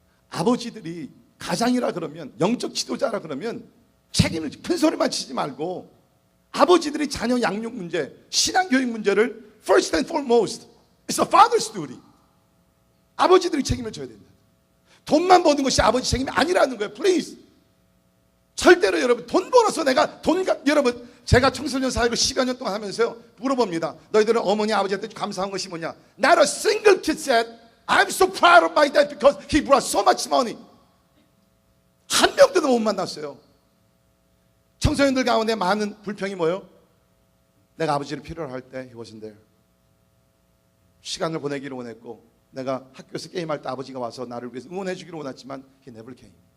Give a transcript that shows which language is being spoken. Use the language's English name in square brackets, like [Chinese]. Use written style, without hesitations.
[Korean] 아버지들이 가장이라 그러면 영적 지도자라 그러면 책임을 큰 소리만 치지 말고 아버지들이 자녀 양육 문제, 신앙교육 문제를 [English] first and foremost, it's a father's duty. [Korean] 아버지들이 책임을 져야 된다. 돈만 버는 것이 아버지 책임이 아니라는 거예요. [English] Please. [Korean] 절대로 여러분 돈 벌어서 여러분 제가 청소년 사회를 10여 년 동안 하면서요 물어봅니다. 너희들은 어머니 아버지한테 감사한 것이 뭐냐? [English] Not a single kid said I'm so proud of my dad because he brought so much money. [Korean] 한 명도 못 만났어요. 청소년들 가운데 많은 불평이 뭐예요? 내가 아버지를 필요로 할 때 [English] he wasn't there. [Korean] 시간을 보내기를 원했고 내가 학교에서 게임할 때 아버지가 와서 나를 위해서 응원해 주기를 원했지만 [English] he never came.